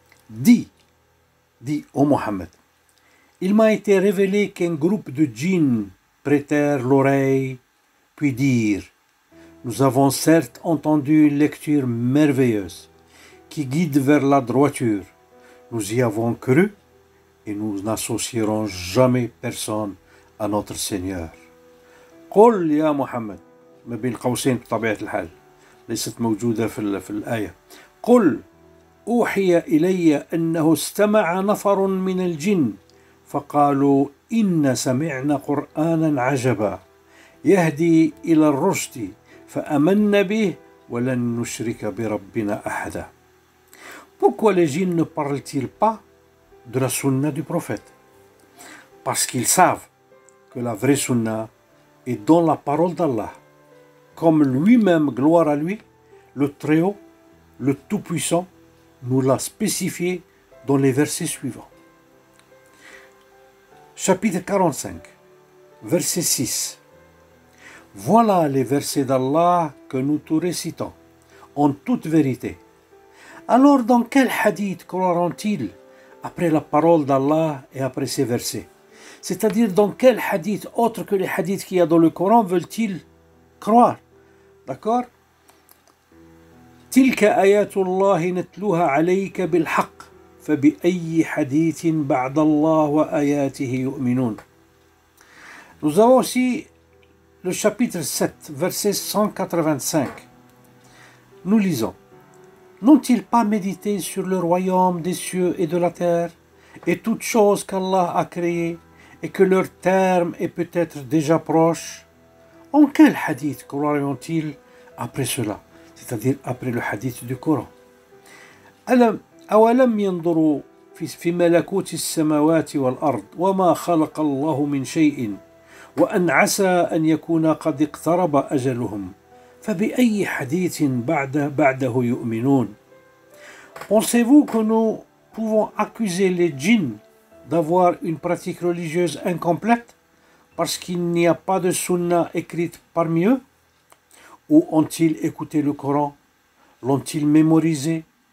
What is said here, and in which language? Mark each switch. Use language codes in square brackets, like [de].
[fr] Dis, ô Mohammed, il m'a été révélé qu'un groupe de djinns prêtèrent l'oreille, puis dirent, nous avons certes entendu une lecture merveilleuse qui guide vers la droiture. Nous y avons cru et nous n'associerons jamais personne à notre Seigneur. [ar] قل يا محمد ما بين قوسين بطبيعة الحال ليست موجودة في الآية. قل أوحي إلي أنه استمع نفر من الجن فقالوا إن سمعنا قرآنا عجبا يهدي إلى الرشد فآمنا به ولن نشرك بربنا أحدا. [fr] Pourquoi les djinns ne parlent-ils pas de la sunna du prophète? Parce qu'ils savent que la vraie sunna est dans la parole d'Allah. Comme lui-même, gloire à lui, le Très-Haut, le Tout-Puissant, nous l'a spécifié dans les versets suivants. Chapitre 45, verset 6. Voilà les versets d'Allah que nous te récitons, en toute vérité. Alors dans quel hadith croiront-ils après la parole d'Allah et après ces versets? C'est-à-dire dans quel hadith autre que les hadiths qu'il y a dans le Coran veulent-ils croire? D'accord? [ar] تلك آيات الله نتلوها عليك بالحق فبأي حديث بعد الله وآياته يؤمنون. [fr] Nous avons aussi le chapitre 7, verset 185. Nous lisons. N'ont-ils pas médité sur le royaume des cieux et de la terre, et toutes choses qu'Allah a créées, et que leur terme est peut-être déjà proche? En quel hadith croiront-ils après cela, c'est-à-dire après le hadith du Coran? [ar] أولم ينظروا في ملكوت السماوات والأرض وما خلق الله من شيء وأن عسى أن يكون قد اقترب أجلهم فبأي حديث بعده يؤمنون. [fr] Pensez-vous que nous pouvons accuser les djinns d'avoir une pratique religieuse incomplète parce qu'il n'y a pas de sunna écrite parmi eux? Ou ont-ils écouté le Coran? L'ont-ils mémorisé?